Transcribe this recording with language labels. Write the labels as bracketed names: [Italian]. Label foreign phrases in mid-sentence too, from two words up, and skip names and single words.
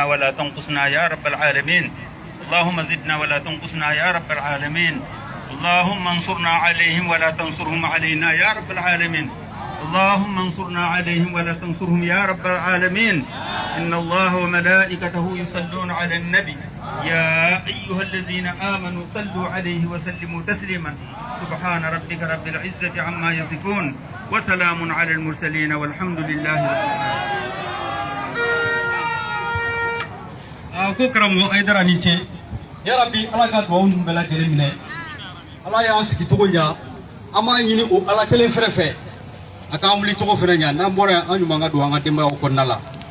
[Arabic] ولا تنقصنا يا رب العالمين اللهم زدنا ولا تنقصنا يا رب العالمين اللهم انصرنا عليهم ولا تنصرهم علينا يا رب العالمين اللهم انصرنا عليهم ولا تنصرهم يا رب العالمين إن الله وملائكته يصلون على النبي يا أيها الذين آمنوا صلوا عليه وسلموا تسليما سبحان ربك رب العزة عما يصفون وسلام على المرسلين والحمد لله رب العالمين. [Bambara] ko karamɔgɔ Ayidara ni ce yarabi ala ka dugawu ninnu bɛɛ lajɛlen minɛ ala y'an sigi cogo ɲa an b'a ɲini o ala kelen fɛrɛ fɛ a k'an wuli cogo fɛnɛ ɲa n'an bɔra yan an ɲuman ka don an ka denbayaw kɔnɔna la